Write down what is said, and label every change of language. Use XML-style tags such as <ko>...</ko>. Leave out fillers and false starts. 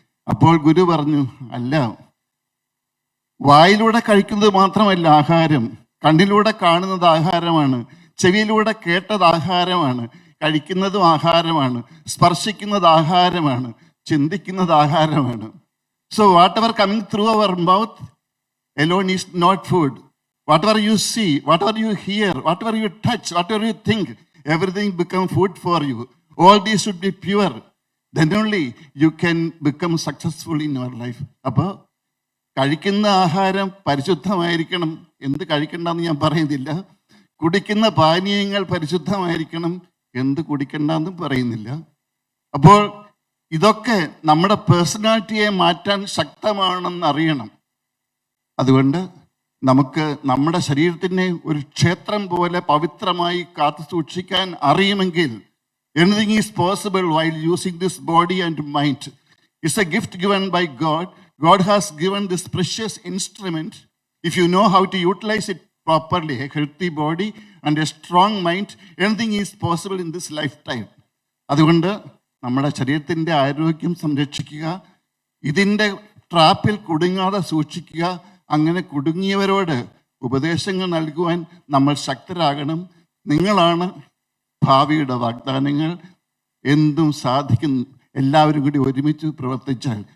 <ml>അപ്പോൾ ഗുരു പറഞ്ഞു, അല്ല, വായിലൂടെ കഴിക്കുന്നത് മാത്രമല്ല ആഹാരം, കണ്ണിലൂടെ കാണുന്നത് ആഹാരമാണ്, ചെവിയിലൂടെ കേട്ടത് ആഹാരമാണ്, കഴിക്കുന്നതും ആഹാരമാണ്, സ്പർശിക്കുന്നത് ആഹാരമാണ്, ചിന്തിക്കുന്നത് ആഹാരമാണ്.</ml> <en>So whatever coming through our mouth alone is not food. Whatever you see, whatever you hear, whatever you touch, whatever you think, everything become food for you. All these should be pure. Then only you can become successful in your life.</en> <ml>അപ്പോൾ കഴിക്കുന്ന ആഹാരം പരിശുദ്ധമായിരിക്കണം. എന്ത് കഴിക്കണ്ടെന്ന് ഞാൻ പറയുന്നില്ല. കുടിക്കുന്ന പാനീയങ്ങൾ പരിശുദ്ധമായിരിക്കണം. എന്ത് കുടിക്കണ്ടെന്നും പറയുന്നില്ല. അപ്പോൾ ഇതൊക്കെ നമ്മുടെ പേഴ്സണാലിറ്റിയെ മാറ്റാൻ ശക്തമാണെന്ന് അറിയണം. അതുകൊണ്ട് നമുക്ക് നമ്മുടെ ശരീരത്തിനെ ഒരു ക്ഷേത്രം പോലെ പവിത്രമായി കാത്തു സൂക്ഷിക്കാൻ അറിയുമെങ്കിൽ</ml> <en>anything is possible while using this body and mind. It's a gift given by God. God has given this precious instrument. If you know how to utilize it properly, a healthy body and a strong mind, anything is possible in this lifetime.</en> <ml>അതുകൊണ്ട് നമ്മുടെ ശരീരത്തിൻ്റെ ആരോഗ്യം സംരക്ഷിക്കുക, ഇതിൻ്റെ ട്രാപ്പിൽ കുടുങ്ങാതെ സൂക്ഷിക്കുക. അങ്ങനെ കുടുങ്ങിയവരോട് ഉപദേശങ്ങൾ നൽകുവാൻ നമ്മൾ ശക്തരാകണം. നിങ്ങളാണ് ഭാവിയുടെ വാഗ്ദാനങ്ങൾ. എന്തും സാധിക്കും എല്ലാവരും കൂടി ഒരുമിച്ച് പ്രവർത്തിച്ചാൽ.</ml>